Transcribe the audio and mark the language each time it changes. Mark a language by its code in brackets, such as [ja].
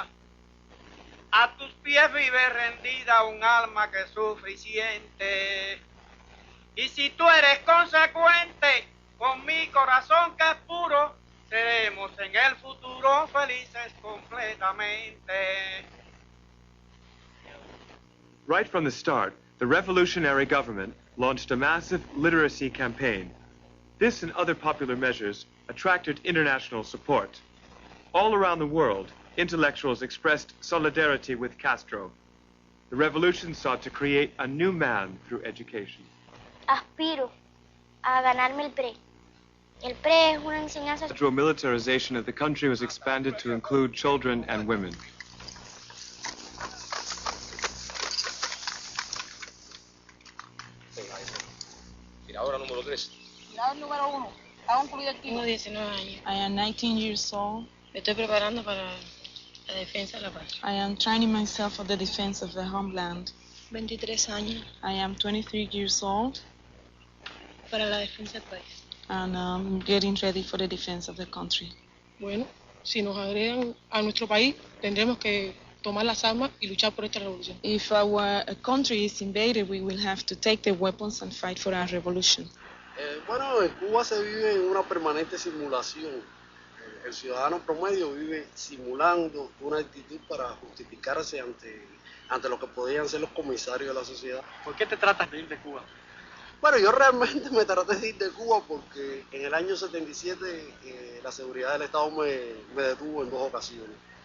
[es] A tus pies vive rendida un alma que sufre y siente. Y si tú eres consecuente con mi corazón que es puro, seremos en el futuro felices completamente. [en] Right from the start, the revolutionary government launched a massive literacy campaign. This and other popular measures attracted international support. All around the world, intellectuals expressed solidarity with Castro. The revolution sought to create a new man through education. [es] Aspiro a ganarme el PRE. El PRE es una enseñanza. [en] The gradual militarization of the country was expanded to include children and women. [es] Tiradora número 3. Tirador número 1. ¿Ha concluido el tiro? Tengo 19 años. [en] I am 19 years old. [es] Me estoy preparando para la defensa de la patria. [en] I am training myself for the defense of the homeland. [es] 23 años. [en] I am 23 years old. [es] Para la defensa del país. [en] And I'm getting ready for the defense of the country. [es] Bueno, si nos agregan a nuestro país, tendremos que tomar las armas y luchar por esta revolución. [en] If our country is invaded, we will have to take the weapons and fight for our revolution. [es] Bueno, en Cuba se vive en una permanente simulación. El ciudadano promedio vive simulando una actitud para justificarse ante lo que podían ser los comisarios de la sociedad. ¿Por qué te tratas de ir de Cuba? Bueno, yo realmente me traté de ir de Cuba porque en el año 77 la seguridad del Estado me detuvo en 2 ocasiones.